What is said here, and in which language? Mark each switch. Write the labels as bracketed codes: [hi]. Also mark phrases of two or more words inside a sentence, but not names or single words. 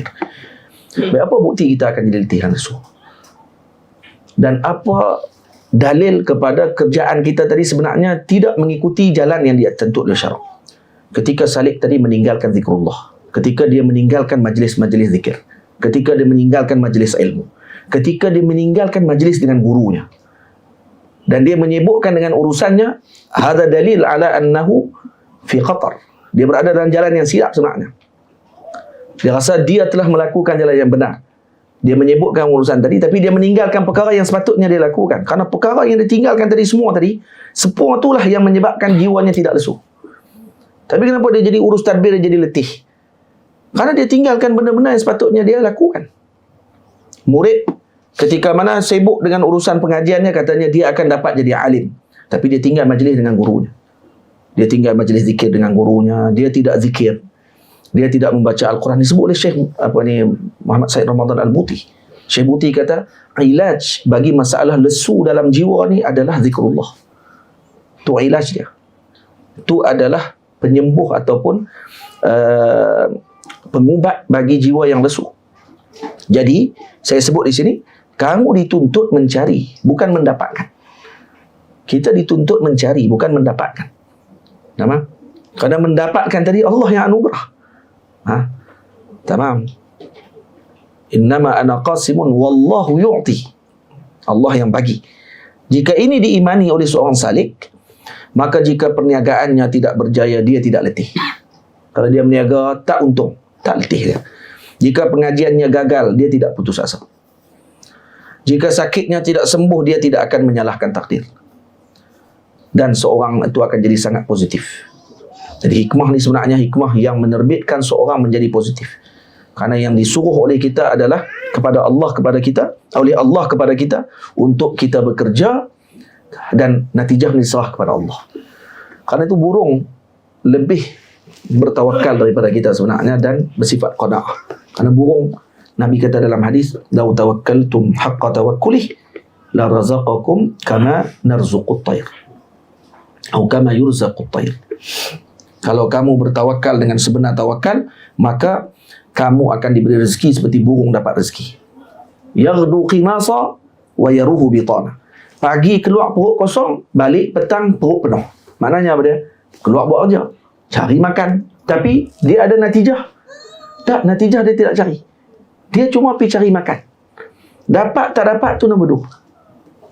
[ms] Baik, apa bukti kita akan jadi letih dan lesu? Dan apa dalil kepada kerjaan kita tadi sebenarnya tidak mengikuti jalan yang ditentu oleh syarak? Ketika salik tadi meninggalkan zikrullah, ketika dia meninggalkan majlis-majlis zikir, ketika dia meninggalkan majlis ilmu, ketika dia meninggalkan majlis dengan gurunya, dan dia menyibukkan dengan urusannya, [ar] هذا دليل على أنه في خطر. [ms] Dia berada dalam jalan yang silap sebenarnya. Dia rasa dia telah melakukan jalan yang benar. Dia menyibukkan urusan tadi, tapi dia meninggalkan perkara yang sepatutnya dia lakukan. Karena perkara yang dia tinggalkan tadi, semua itulah yang menyebabkan jiwanya tidak lesu. Tapi kenapa dia jadi urus tadbir, dia jadi letih? Karena dia tinggalkan benda-benda yang sepatutnya dia lakukan. Murid ketika mana sibuk dengan urusan pengajiannya, katanya dia akan dapat jadi alim, tapi dia tinggal majlis dengan gurunya. Dia tinggal majlis zikir dengan gurunya, dia tidak zikir, dia tidak membaca Al-Quran. Disebut oleh Syekh Muhammad Said Ramadan Al-Buti. Syekh Buti kata, ilaj bagi masalah lesu dalam jiwa ni adalah zikrullah. Itu ilaj dia. Itu adalah penyembuh ataupun pengubat bagi jiwa yang lesu. Jadi saya sebut di sini, kamu dituntut mencari, bukan mendapatkan. Kita dituntut mencari, bukan mendapatkan. Tamam? Karena mendapatkan tadi Allah yang anugerah. Tamam. [ar] إنما أنا قاسم والله يعطي. [ms] Allah yang bagi. Jika ini diimani oleh seorang salik, maka jika perniagaannya tidak berjaya, dia tidak letih. Kalau dia berniaga, tak untung, tak letih dia. Jika pengajiannya gagal, dia tidak putus asa. Jika sakitnya tidak sembuh, dia tidak akan menyalahkan takdir. Dan seorang itu akan jadi sangat positif. Jadi hikmah ni sebenarnya hikmah yang menerbitkan seorang menjadi positif. Karena yang disuruh oleh kita adalah kepada Allah kepada kita, oleh Allah kepada kita untuk kita bekerja dan natijah diserah kepada Allah. Karena itu burung lebih bertawakal daripada kita sebenarnya dan bersifat qanaah. Karena burung, Nabi kata dalam hadis, [ar] "لو توكلتم حق توكله لرزقكم كما نرزق الطير." Atau كما يرزق الطير. [ms] Kalau kamu bertawakal dengan sebenar tawakal, maka kamu akan diberi rezeki seperti burung dapat rezeki. [ar] يغدو خماصا ويروح بطانا. [ms] Pagi keluar perut kosong, balik petang perut penuh. Maknanya apa dia? Keluar buat kerja, cari makan. Tapi dia ada natijah? Tak, natijah dia tidak cari. Dia cuma pergi cari makan. Dapat tak dapat tu nombor 2.